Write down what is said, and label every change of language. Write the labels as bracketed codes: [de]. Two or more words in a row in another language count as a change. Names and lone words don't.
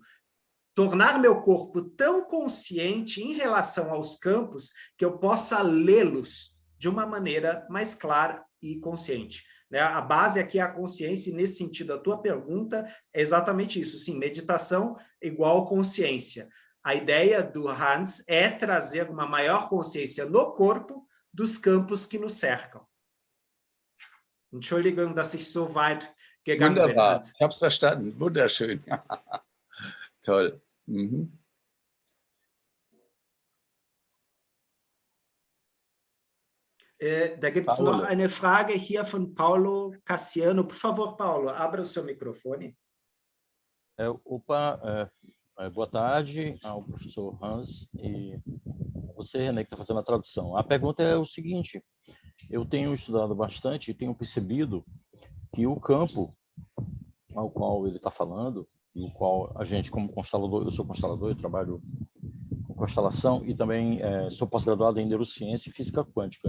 [pt] Tornar meu corpo tão consciente em relação aos campos que eu possa lê-los de uma maneira mais clara e consciente. A base aqui é a consciência, e nesse sentido, a tua pergunta é exatamente isso. Sim, meditação igual consciência. A ideia do Hans é trazer uma maior consciência no corpo dos campos que nos cercam. [de] Entschuldigung, dass ich so weit gegangen bin. Wunderbar, ich habe es verstanden. Wunderschön. Toll. Mhm. Da gibt es noch eine Frage hier von Paulo Cassiano. [pt] Por favor, Paulo, abra o seu microfone. Boa tarde ao professor Hans e você, René, que está fazendo a tradução. A pergunta é o seguinte: eu tenho estudado bastante e tenho percebido que o campo ao qual ele está falando, e o qual a gente, como constelador, eu sou constelador, eu trabalho com constelação e também sou pós-graduado em neurociência e física quântica.